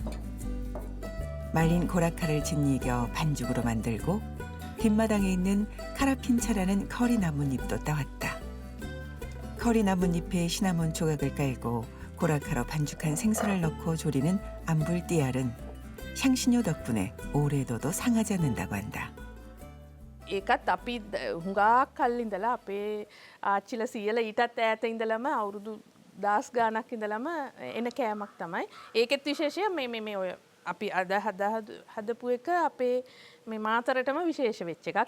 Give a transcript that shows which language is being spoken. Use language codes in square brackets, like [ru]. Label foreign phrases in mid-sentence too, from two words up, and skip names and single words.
[ko] 말린 고라카를 짓이겨 반죽으로 만들고 뒷마당에 있는 카라핀차라는 커리 나뭇잎도 따왔다. 커리 나뭇잎에 시나몬 조각을 깔고 고라카로 반죽한 생선을 넣고 조리는 암불디알은 향신료 덕분에 오래도도 상하지 않는다고 한다. [si] ඒකත් අපි හුඟක් කල් ඉඳලා අපේ ආච්චිලා සීයලා ඊටත් ඈත ඉඳලම අවුරුදු 10 ගාණක් ඉඳලම එන කෑමක් තමයි. ඒකෙත් විශේෂය මේ ඔය අපි අද හදපු එක අපේ මේ මාතරටම විශේෂ වෙච්ච එකක්.